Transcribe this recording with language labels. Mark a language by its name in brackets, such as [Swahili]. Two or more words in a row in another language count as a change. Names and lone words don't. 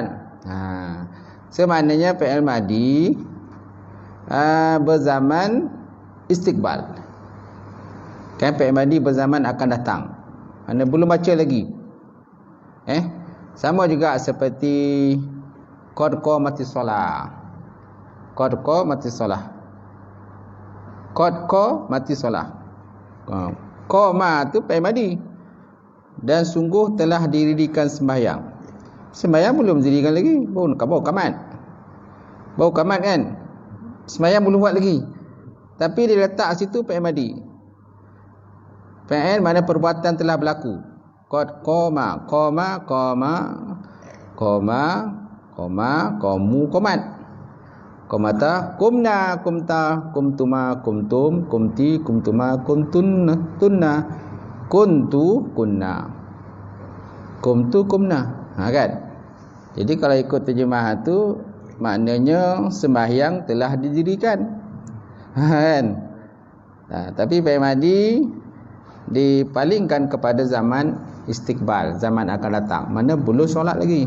[Malay] Maknanya [Arabic] فعل ماض [Malay] berzaman istiqbal. Kan [Arabic] فعل ماض [Malay] berzaman akan datang. Mana belum baca lagi. Sama juga seperti [Arabic] قد قامت الصلاة. قد قامت الصلاة قد قامت الصلاة. [Malay] Qama tu [Arabic] فعل ماض. [Malay] Dan sungguh telah didirikan sembahyang. Sembahyang belum didirikan lagi. Baru qamat. Baru qamat kan. Sembahyang belum buat lagi. Tapi dia letak situ [Arabic] فعل ماض. [Malay] Fi'il mana perbuatan telah berlaku. [Arabic] قد قام قام قام قام قام قاموا قامت. قامتا قمنا قمت قمتما قمتم قمت قمتما قمتن تن كنت كنا قمت قمنا. [Malay] Kan? Jadi kalau ikut terjemahan tu, maknanya sembahyang telah didirikan. Kan? Tapi [Arabic] فعل ماض [Malay] dipalingkan kepada [Arabic] زمان استقبال, [Malay] zaman akan datang, mana belum solat lagi.